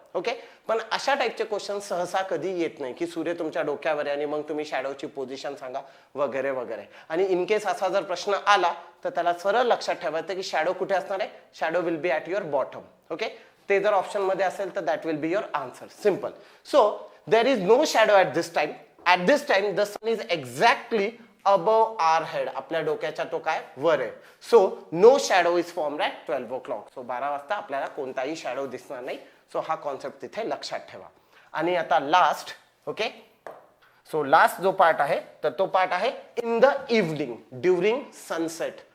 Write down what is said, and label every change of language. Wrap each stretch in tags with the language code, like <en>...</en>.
<mr>Okay, पण अशा टाईपचे क्वेश्चन सहसा कधी येत नाही की सूर्य तुमच्या डोक्यावर आहे आणि मग तुम्ही शॅडोची पोझिशन सांगा वगैरे वगैरे. आणि इन केस असा जर प्रश्न आला तर त्याला सरळ लक्षात ठेवायचं की शॅडो कुठे असणार आहे,</mr> <en>Shadow will be at your bottom.</en> <mr>Okay, ते जर ऑप्शन मध्ये असेल तर</mr> <en>That will be your answer. Simple. So there is no shadow at this time. At this time the sun is exactly above our head,</en> <mr>आपल्या डोक्याच्या तो काय वर आहे.</mr> <en>So no shadow is formed at 12 o'clock.</en> <mr>So 12 वाजता आपल्याला कोणताही shadow दिसणार नाही. सो हा कॉन्सेप्ट तिथे लक्षात ठेवा. आणि आता लास्ट. ओके, सो लास्ट जो पार्ट आहे तर तो पार्ट आहे</mr> <en>In the evening during sunset.</en>